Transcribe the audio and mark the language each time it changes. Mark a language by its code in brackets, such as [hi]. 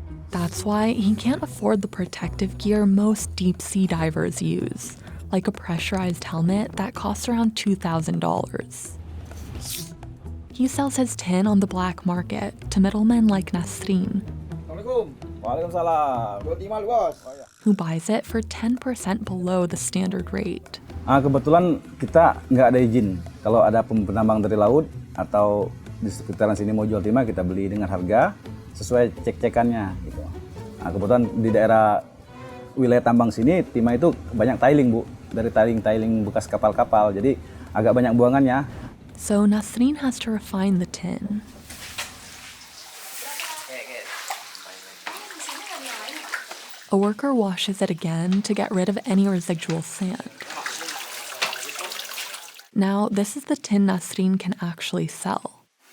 [en] That's why he can't afford the protective gear most deep sea divers use, like a pressurized helmet that costs around $2,000. He sells his tin on the black market to middlemen like Nasrin, who buys it for 10% below the standard rate. [id] Kebetulan kita nggak ada izin. Kalau ada penambang dari laut atau di sekitaran sini mau jual timah, kita beli dengan harga sesuai cek-cekannya. Gitu. Kebetulan di daerah wilayah tambang sini timah itu banyak tiling, Bu. Dari tiling-tiling bekas kapal-kapal. Jadi agak banyak buangannya. [en] So Nasrin has to refine the tin. A worker washes it again to get rid of any residual sand. Now, this is the tin Nasrin can actually sell.